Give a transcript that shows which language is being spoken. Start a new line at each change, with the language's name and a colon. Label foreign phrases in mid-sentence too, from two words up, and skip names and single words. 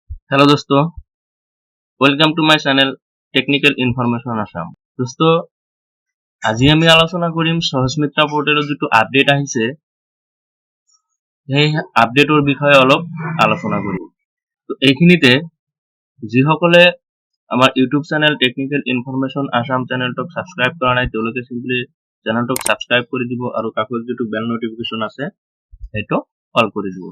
Hindi: हेलो दोस्तों,
English: welcome to my channel
Hindi: टेक्निकल इनफरमेशन आसाम। दोस्तों,
Assamese: আজি আমি আলোচনা কৰিম সহজ মিত্ৰা পোৰ্টেলৰ যিটো আপডেট আহিছে সেই আপডেটৰ বিষয়ে অলপ আলোচনা কৰিম। তো এইখিনিতে যিসকলে আমাৰ ইউটিউব চেনেল টেকনিক্যাল ইনফরমেশন আসাম চেনেলটোক সাবস্ক্রাইব কৰা নাই তেওঁলোকে সিম্পলি চেনেলটোক সাবস্ক্রাইব কৰি দিব আৰু কাষত যিটো
English: bell notification
Assamese: আছে সেইটো অল কৰি দিব।